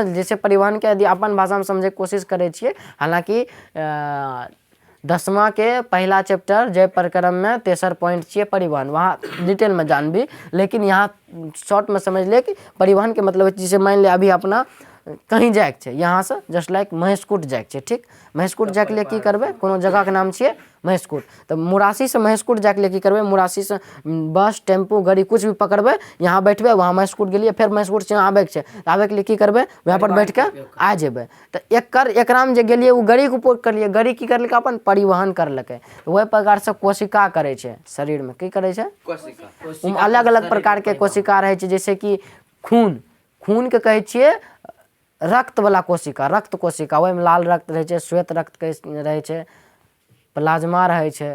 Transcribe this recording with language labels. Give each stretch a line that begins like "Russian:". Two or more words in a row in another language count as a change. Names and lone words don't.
Angika: जैसे परिवहन के यदि अपन भाषा में समझे कोशिश करे छिए, हालांकि 10वां के पहला चैप्टर जय प्रकरण में 3 पॉइंट छिए परिवहन, वहाँ डिटेल में जान भी। लेकिन यहाँ शॉर्ट में समझ ले कि परिवहन के मतलब जैसे मान ले अभी अपना कहीं जाए के, यहाँ से
English: just like
Angika: महेशकूट जाए के, ठीक? महेशकूट जाए के लिए की करबे? कोनो जगह के नाम छिए महेशकूट। तो मुरासी से महेशकूट जाए के लिए की करबे? मुरासी से बस, टेम्पू, गाड़ी कुछ भी पकड़बे, यहाँ बैठबे, वहाँ महेशकूट गेलिए, फिर महेशकूट से आबे के, आबे के लिए की करबे? वहाँ पर बैठ के आ जेबे। तो एकरा में जे गेलिए, वो गाड़ी के उपयोग करलिए, गाड़ी की करलकै? अपन परिवहन करलकै। वही प्रकार से कोशिका करे छे शरीर में। की करे छे? कोशिका। अलग अलग प्रकार के कोशिका रहे छे। जैसे कि खून, खून के कहे छिए रक्त वाला कोशिका, रक्त कोशिका। वही में लाल रक्त रहे छे, श्वेत रक्त रहे छे, प्लाज्मा रहे छे।